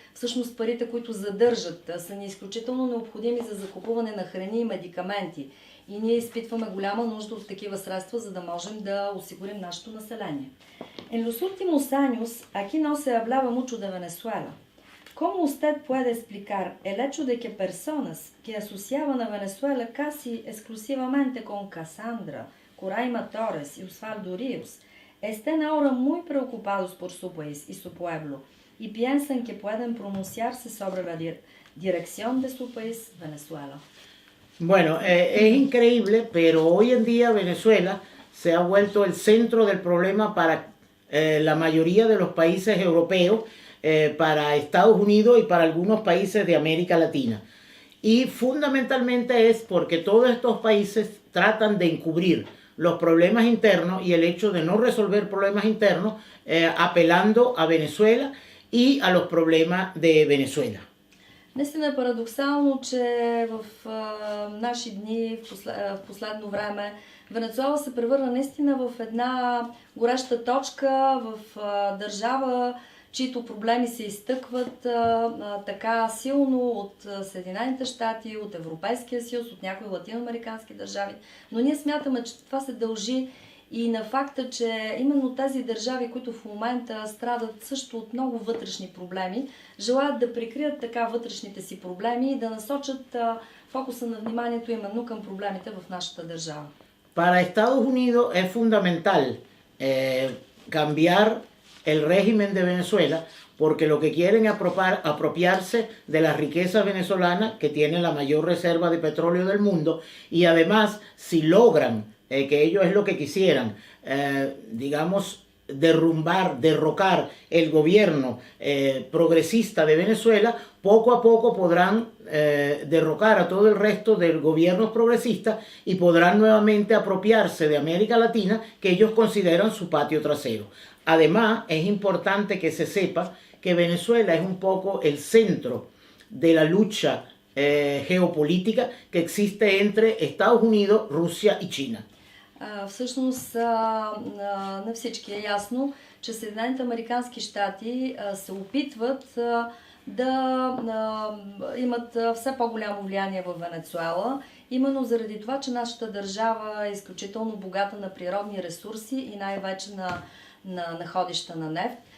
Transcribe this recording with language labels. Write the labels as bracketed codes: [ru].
[bg] Всъщност парите, които задържат, са ни изключително необходими за закупуване на храни и медикаменти. И ние изпитваме голяма нужда от такива средства, за да можем да осигурим нашето население. [es] En los últimos años, aquí no se hablaba mucho de Venezuela. ¿Cómo usted puede explicar el hecho de que personas que asociaban a Venezuela casi exclusivamente con Cassandra, Coraima Torres y Osvaldo Ríos estén ahora muy preocupados por su país y su pueblo y piensan que pueden pronunciarse sobre la dirección de su país, Venezuela? Bueno, es increíble, pero hoy en día Venezuela se ha vuelto el centro del problema para la mayoría de los países europeos, para Estados Unidos y para algunos países de América Latina. Y fundamentalmente es porque todos estos países tratan de encubrir los problemas internos y el hecho de no resolver problemas internos apelando a Venezuela y a los problemas de Venezuela. [bg] Наистина е парадоксално, че в наши дни, в последно време, Венецуела се превърна наистина в една гореща точка, в държава, чието проблеми се изтъкват така силно от Съединените щати, от Европейския съюз, от някои латиноамерикански държави. Но ние смятаме, че това се дължи и на факта, че именно тези държави, които в момента страдат също от много вътрешни проблеми, желаят да прикрият така вътрешните си проблеми и да насочат фокуса на вниманието именно към проблемите в нашата държава. [es] Para Estados Unidos es fundamental cambiar el régimen de Venezuela porque lo que quieren es apropiarse de las riquezas venezolanas que tienen la mayor reserva de petróleo del mundo y además si logran que ellos es lo que quisieran, digamos, derrocar el gobierno progresista de Venezuela, poco a poco podrán derrocar a todo el resto de gobiernos progresistas y podrán nuevamente apropiarse de América Latina que ellos consideran su patio trasero. Además, es importante que se sepa que Venezuela es un poco el centro de la lucha geopolítica que existe entre Estados Unidos, Rusia y China. [bg] Всъщност на всички е ясно, че Съединените американски щати се опитват да имат все по-голямо влияние в Венецуела, именно заради това, че нашата държава е изключително богата на природни ресурси и най-вече на находища на нефт.